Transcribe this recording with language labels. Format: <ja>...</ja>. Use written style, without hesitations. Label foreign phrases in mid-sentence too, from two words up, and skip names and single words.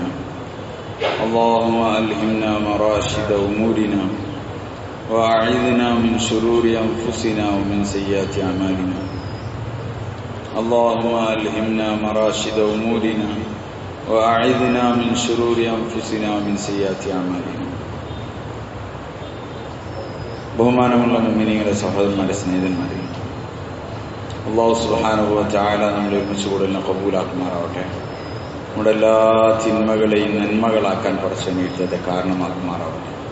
<ar>اللهم ألهمنا مراشد أمورنا وأعذنا من شرور أنفسنا ومن سيئات أعمالنا. اللهم ألهمنا مراشد أمورنا وأعذنا من شرور أنفسنا ومن سيئات أعمالنا.</ar> <ml>ബഹുമാനമുള്ള മുഅ്മിനീങ്ങളെ, സഹോദരന്മാരെ, സ്നേഹിതന്മാരെ, അല്ലാഹു</ml> <ar>سبحانه و تعالى</ar> <ml>നമ്മളെ ഒരുമിച്ച് കൂടെല്ലാം കബൂലാക്കുമാറാവട്ടെ. നമ്മുടെ എല്ലാ തിന്മകളെയും നന്മകളാക്കാൻ പടച്ചവൻ എഴുത്തത്തെ കാരണമാക്കുമാറാവട്ടെ.</ml>